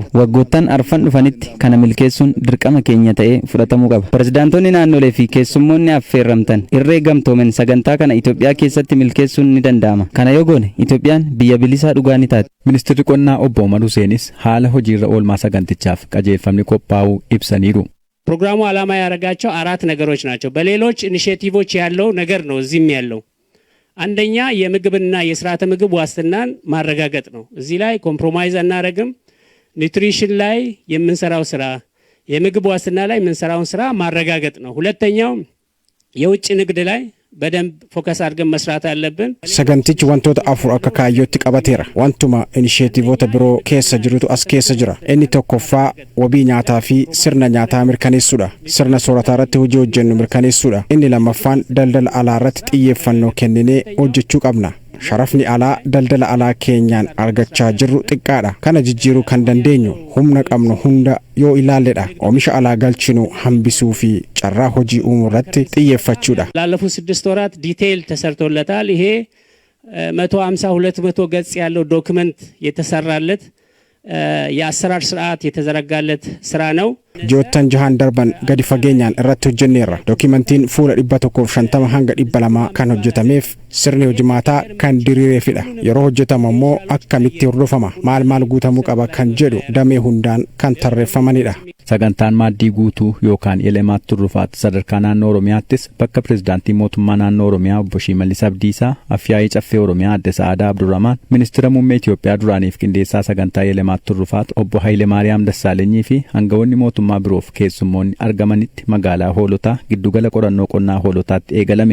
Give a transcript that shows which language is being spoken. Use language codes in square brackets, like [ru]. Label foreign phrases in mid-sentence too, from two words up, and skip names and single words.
[om] Waggoottan arfan dhufanitti kana milkeessuun dirqama keenya ta'ee fudhatamuu qaba. Pirezidaantonni naannolee fi keessummoonni affeerramtan irree gamtoomen sagantaa kana Itoophiyaa keessatti milkeessuun ni danda'ama. Kana yoo goone Itoophiyaan biyya bilisaa dhugaa ni taati. Ministeerri qonnaa obbo Omar Huseenis haala hojiirra oolmaa sagantichaaf qajeelfamni qophaa'uu ibsaniiru. [am] ፕሮግራሙ ዓላማ ያደረጋቸው 4 ነገሮች ናቸው። በሌሎች ኢኒሼቲቮች ያለው ነገር ነው እዚህም ያለው። አንደኛ የምግብና የስርዓተ ምግብ ዋስትናን ማረጋገጥ ነው። እዚህ ላይ ኮምፕሮማይዝ አናረግም። ኒውትሪሽን ላይ የምንሰራው ስራ፣ የምግብ ዋስትና ላይ የምንሰራውን ስራ ማረጋገጥ ነው። ሁለተኛው የውጭ ንግድ ላይ በደንብ ፎከስ አድርገን መስራት አለብን። [om] Sagantichi wantoota afur akka kaayyootti qabateera. Wantuma inisheetiivoota biroo keessa jirutu as keessa jira. Inni tokkoffaa wabii nyaataa fi sirna nyaataa mirkaneessuudha. Sirna soorataa irratti hojii hojjennu mirkaneessuudha. Inni lammaffaan daldala alaa irratti xiyyeeffannoo kenninee hojjechuu qabna. Sharafni alaa daldala alaa keenyaan argachaa jirru xiqqaadha. Kana jijjiiruu kan dandeenyu humna qabnu hunda yoo ilaalledha. Oomisha alaa galchinu hambisuu fi carraa hojii uumuu irratti xiyyeeffachuudha. [am] ላለፉት 6 ወራት ዲቴይል ተሰርቶለታል። ይሄ 150 200 ገጽ ያለው ዶክመንት የተሰራለት የአሰራር ስርዓት የተዘረጋለት ስራ ነው። [om] Ji'oottan jahan darban gadi fageenyaan irratti hojjenneerra. Dookimentiin fuula 150 hanga 200 kan hojjetameef sirni hojimaataa kan diriireefidha. Yeroo hojjetamu immoo akkamitti hordofama, maal guutamuu qaba kan jedhu damee hundaan kan tarreeffamanidha. Sagantaan maaddii guutuu yookaan Yelimaat Turfaat sadarkaa naannoo Oromiyaattis bakka pirezidaantii mootummaa naannoo Oromiyaa obbo Shimallis Abdiisaa, Afyaa'ii Caffee Oromiyaa Adde Sa'aadaa Abdurrahmaan, ministeera muummee Itoophiyaa duraaniif qindeessaa sagantaa Yelimaat Turfaat obbo Hayilemaariyaam Dassaalenyi fi hangawoonni mootummaa biroof keessummoonni argamanitti magaalaa Hoolotaa giddugala qorannoo qonnaa Hoolotaatti eegalame.